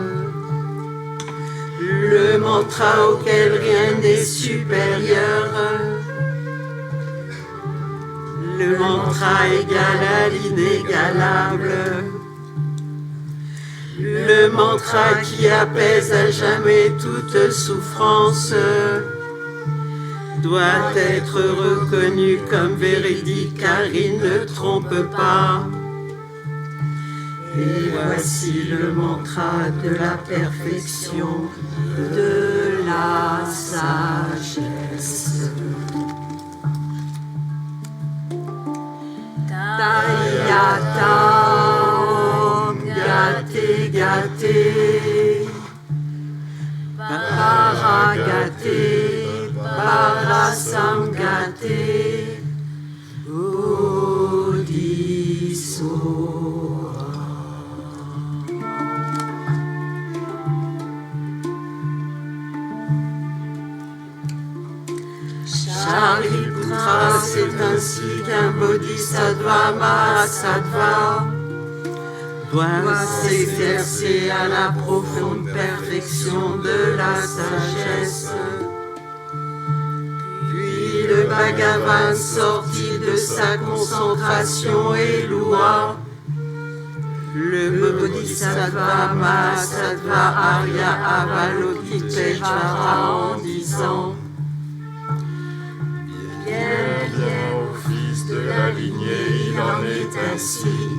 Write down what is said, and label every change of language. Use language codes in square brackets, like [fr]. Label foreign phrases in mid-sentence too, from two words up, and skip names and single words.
[fr] le mantra auquel rien n'est supérieur, le mantra égal à l'inégalable, le mantra qui apaise à jamais toute souffrance, doit être reconnu comme véridique car il ne trompe pas. Et voici le mantra de la perfection de la sagesse. [sa] Tayatam gate gate paragate parasamgate bodhisoa. [fr] Shariputra, c'est ainsi qu'un bodhisattva mahasattva doit s'exercer à la profonde perfection de la sagesse. Puis le Bhagavan sortit de sa concentration et loua le bodhisattva mahasattva Arya Avalokiteshvara en disant: bien, au fils de la lignée, il en est ainsi.